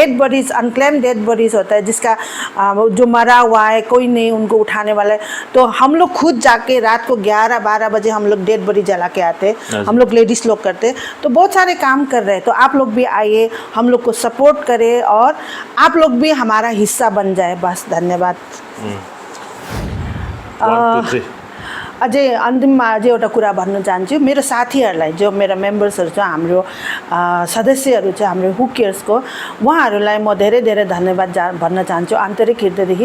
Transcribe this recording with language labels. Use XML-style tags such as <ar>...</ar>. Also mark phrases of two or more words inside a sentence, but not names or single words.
<en>dead bodies, unclaimed dead bodies</en> <hi>होता है, जिसका जो मरा हुआ है, कोई नहीं उनको उठाने वाला है, तो हम लोग खुद जाके रात को 11-12 बजे हम लोग</hi> <en>dead body</en> <hi>जला के आते, हम लोग लेडीज़ लोग करते। तो बहुत सारे काम कर रहे हैं। तो आप लोग भी आइए, हम लोग को सपोर्ट करें और आप लोग भी हमारा हिस्सा बन जाए। बस धन्यवाद। 1 2 3</hi> <ne>अझै अन्तिममा अझै एउटा कुरा भन्न चाहन्छु, मेरो साथीहरूलाई, जो मेरो मेम्बर्सहरू छ, हाम्रो सदस्यहरू छ, हाम्रो हु केयर्सको, उहाँहरूलाई म धेरै धेरै धन्यवाद भन्न चाहन्छु आन्तरिक हृदयदेखि।</ne>